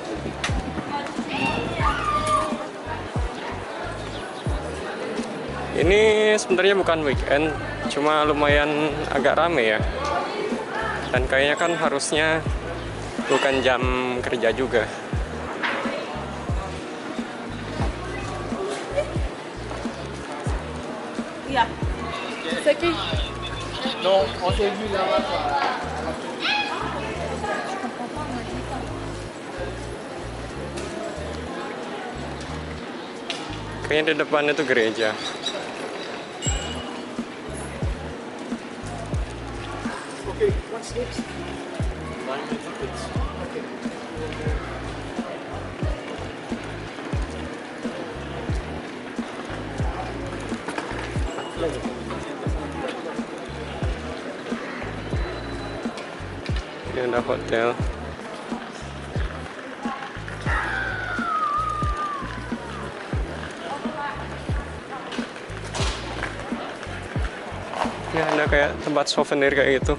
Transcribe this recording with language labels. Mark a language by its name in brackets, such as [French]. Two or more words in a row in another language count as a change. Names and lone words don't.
[Indonesian] Ini sebenarnya bukan weekend, cuma lumayan agak rame ya. Dan kayaknya kan harusnya bukan jam kerja juga. Iya. Seki. [French] Non, on s'est vu là-bas. [Indonesian] Kayaknya di depan itu gereja. [English] Okay, what's next? 9 minutes. Okay. [Indonesian] Ini ada hotel. Ini ada kayak tempat souvenir kayak gitu.